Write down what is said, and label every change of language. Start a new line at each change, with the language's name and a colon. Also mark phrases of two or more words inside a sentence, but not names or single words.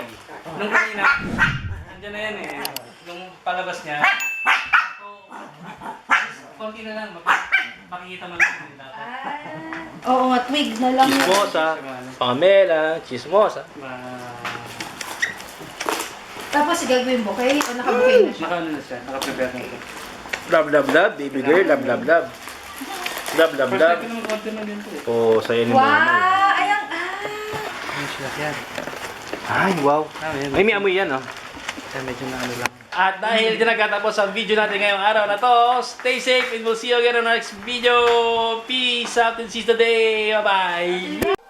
Filipino: Nung kanina, andyan na yan eh. Nung palabas niya, konti na lang. Makikita mo lang yung dapat. Oo nga, twig na lang yun. Chismosa, Pamela, Chismosa. Tapos gagawin mo, okay? O nakabukay na siya? Naka-ano na siya, naka-prepare na siya.
English: Love, love, love, baby girl, love, love, love. Love, love, First love. time
Filipino: ko naman konti na din po eh. Oh, saya ni mama. Wow! Ayang, Ay, wow. Ay, may amoy yan, oh. Medyo na ano lang. At dahil dyan nagkatapos ang video natin ngayong araw na to,
English: stay safe and we'll see you again on our next video. Peace out and seize the day. Bye-bye.